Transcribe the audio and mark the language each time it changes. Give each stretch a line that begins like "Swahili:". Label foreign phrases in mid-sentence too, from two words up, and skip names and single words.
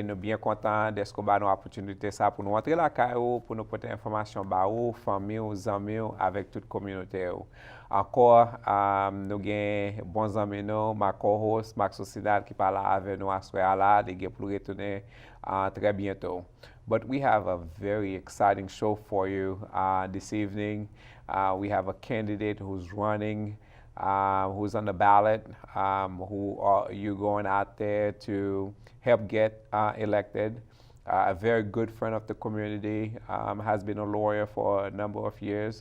Haitian Creole: Nou bien kontan desko ba nou opotunite sa pou nou rentre la ka ou, pou nou pote informasyon ba ou, fami ou, zami ou, avek tout kominote ou. Ankor, nou gen bon zami nou, ma co-host, Max Osidal ki pala ave nou aswe ala, de gen pou retene tre bientou.
English: But we have a very exciting show for you this evening. We have a candidate who's running, who's on the ballot, who are you going out there to help get elected. A very good friend of the community, has been a lawyer for a number of years.